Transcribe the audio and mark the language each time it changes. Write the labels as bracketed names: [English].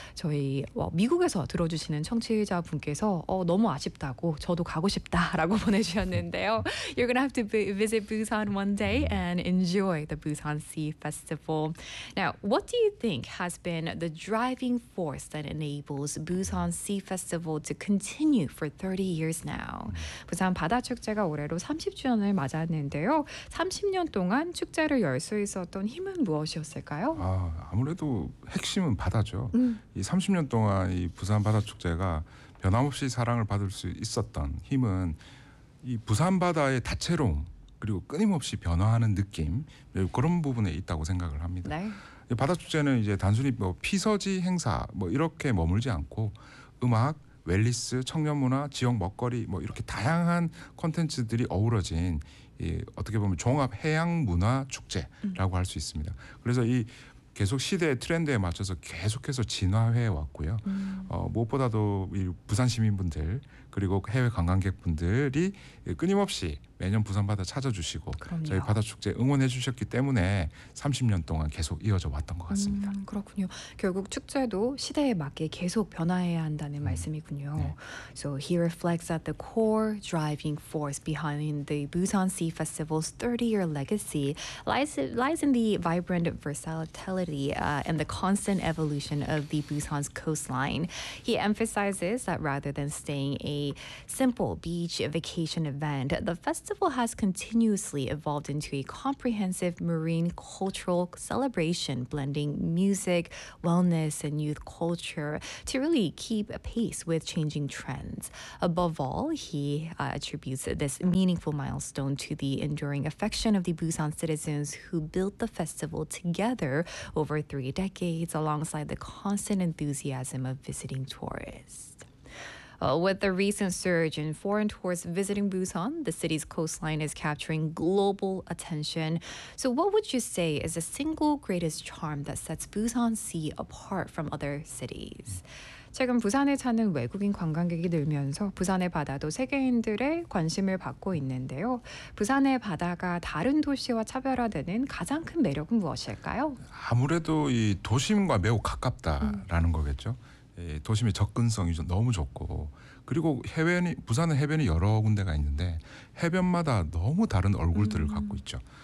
[Korean] 저희 미국에서 들어주시는 청취자분께서 너무 아쉽다고 저도 가고 싶다라고 보내주셨는데요. [English] You're going to have to visit Busan one day and enjoy the Busan Sea Festival. Now, what do you think has been the driving force that enables Busan Sea Festival to continue for 30 years now? [Korean] 부산 바다 축제가 올해로 30주년을 맞았는데요. 30년 동안 축제를 열 수 있었던 힘은 무엇이었을까요? 아무래도 핵심은 바다죠. 이 30년 동안 이 부산 바다 축제가 변함없이 사랑을 받을 수 있었던 힘은 이 부산 바다의 다채로움 그리고 끊임없이 변화하는 느낌 그런 부분에 있다고 생각을 합니다. 네. 바다 축제는 이제 단순히 뭐 피서지 행사 뭐 이렇게 머물지 않고 음악, 웰니스, 청년 문화, 지역 먹거리 뭐 이렇게 다양한 콘텐츠들이 어우러진 이 어떻게 보면 종합 해양 문화 축제라고 할 수 있습니다. 그래서 이 계속 시대의 트렌드에 맞춰서 계속해서 진화해 왔고요. 무엇보다도 이 부산 시민분들 그리고 해외 관광객분들이 끊임없이 매년 부산바다 찾아주시고 그럼요. 저희 바다축제 응원해 주셨기 때문에 30년 동안 계속 이어져 왔던 것 같습니다. 그렇군요. 결국 축제도 시대에 맞게 계속 변화해야 한다는 말씀이군요. 네. [English] So he reflects that the core driving force behind the Busan Sea Festival's 30-year legacy lies in the vibrant versatility and the constant evolution of the Busan's coastline. He emphasizes that rather than staying a simple beach vacation event, the festival has continuously evolved into a comprehensive marine cultural celebration, blending music, wellness, and youth culture to really keep pace with changing trends. Above all, he attributes this meaningful milestone to the enduring affection of the Busan citizens who built the festival together over three decades, alongside the constant enthusiasm of visiting tourists. With the recent surge in foreign tourists visiting Busan, the city's coastline is capturing global attention. So what would you say is the single greatest charm that sets Busan Sea apart from other cities? [Korean] 최근 부산에 찾는 외국인 관광객이 늘면서 부산의 바다도 세계인들의 관심을 받고 있는데요. 부산의 바다가 다른 도시와 차별화되는 가장 큰 매력은 무엇일까요? 아무래도 이 도심과 매우 가깝다라는 거겠죠. 도심의 접근성이 너무 좋고, 그리고 해변이, 부산은 해변이 여러 군데가 있는데 해변마다 너무 다른 얼굴들을 갖고 있죠.